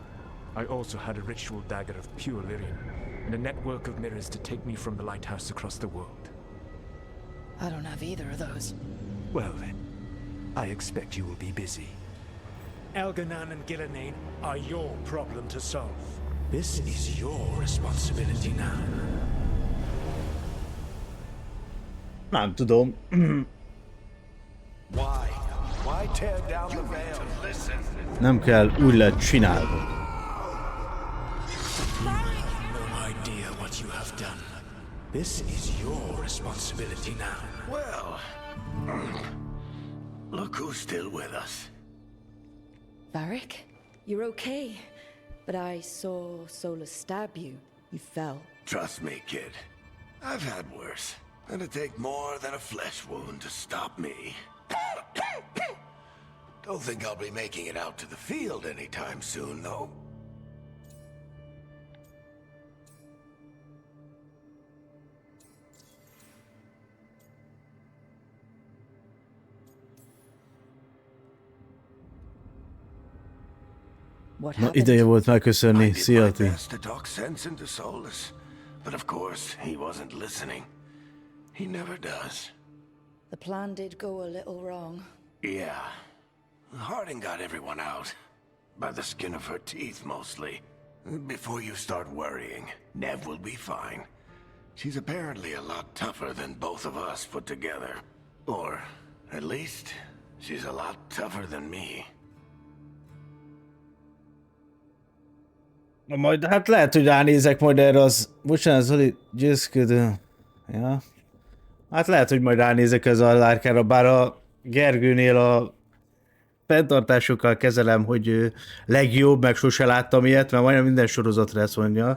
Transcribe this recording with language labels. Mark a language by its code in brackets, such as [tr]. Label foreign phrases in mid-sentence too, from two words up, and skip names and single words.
[en] I also had a ritual dagger of pure lyrium, and a network of mirrors to take me from the lighthouse across the world. I don't have either of those. Well then, I expect you will be busy. Elganan and Gillenane are your problem to solve. This is your responsibility now. [hu] Nem tudom. Nem kell, úgy lett csinálva. [en] No idea what you have done. This is your responsibility now. Well, look who's still with us. Varric, you're okay. But I saw Solus stab you. You fell. Trust me, kid. I've had worse. It'd take more than a flesh wound to stop me. Don't think I'll be making it out to the field anytime soon, though. [hu] Na, ideje volt megköszönni. Szia, Ti. [en] To talk sense into Solus, but of course he wasn't listening. He never does. The plan did go a little wrong. Yeah. Harding got everyone out. By the skin of her teeth, mostly. Before you start worrying, Nev will be fine. She's apparently a lot tougher than both of us put together. Or, at least, she's a lot tougher than me. [hu] Na majd, hát lehet, hogy ránézek majd erre az... Bocsánat, Zoli, győzködő. Ja. Hát lehet, hogy majd ránézek ez a lárkára, bár a Gergőnél a fenntartásokkal kezelem, hogy legjobb, meg sose láttam ilyet, mert majdnem minden sorozatra ezt mondja.